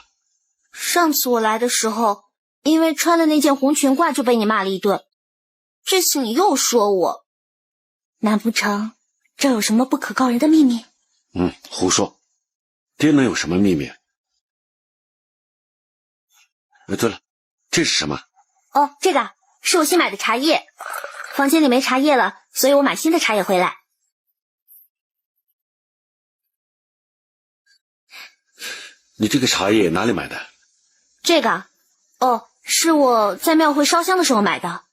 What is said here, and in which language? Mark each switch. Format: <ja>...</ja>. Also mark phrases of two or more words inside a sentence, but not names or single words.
<zh>上次我來的時候，因為穿了那件紅裙褂就被你罵了一頓。這次你又說我，難不成這有什麼不可告人的秘密？胡說，爹能有什麼秘密？對了，這是什麼？哦，這個是我新買的茶葉，房間裡沒茶葉了，所以我買新的茶葉回來。你這個茶葉哪裡買的？這個，哦，是我在廟會燒香的時候買的。</zh>